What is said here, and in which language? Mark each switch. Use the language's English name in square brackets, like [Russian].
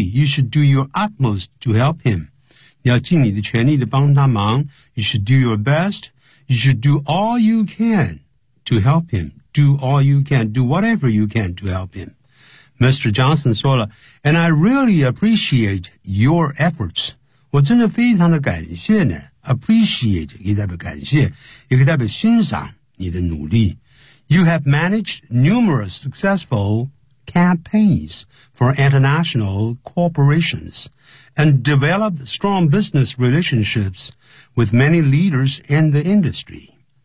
[English] You should do your utmost to help him. [Chinese] 你要尽你的全力的帮他忙。 [English] You should do your best. You should do all you can to help him. Do all you can. Do whatever you can to help him. Mr. Johnson [Chinese] 说了 [English] And I really appreciate your efforts. [Chinese] 我真的非常的感谢呢 Appreciate 也代表感谢也可以代表欣赏你的努力 [English] You have managed numerous successful campaigns for international corporations and developed strong business relationshipswith many leaders in the industry.